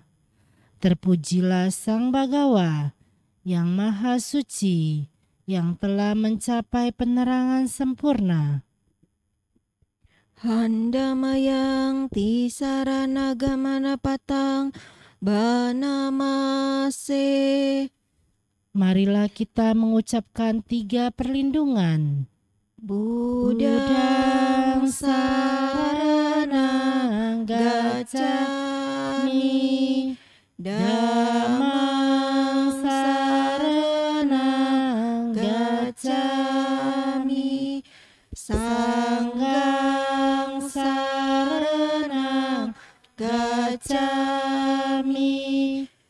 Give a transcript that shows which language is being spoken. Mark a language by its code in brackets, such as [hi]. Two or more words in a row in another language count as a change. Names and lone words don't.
[id] Terpujilah Sang Bagawa yang Maha Suci, yang telah mencapai penerangan sempurna. [pi] Handamayang tisaranagamana patang banamase. [id] Marilah kita mengucapkan 3 perlindungan. [pi] Budang saranang gacchami, Dhammang saranang gacchami, Sanghang saranang gacchami.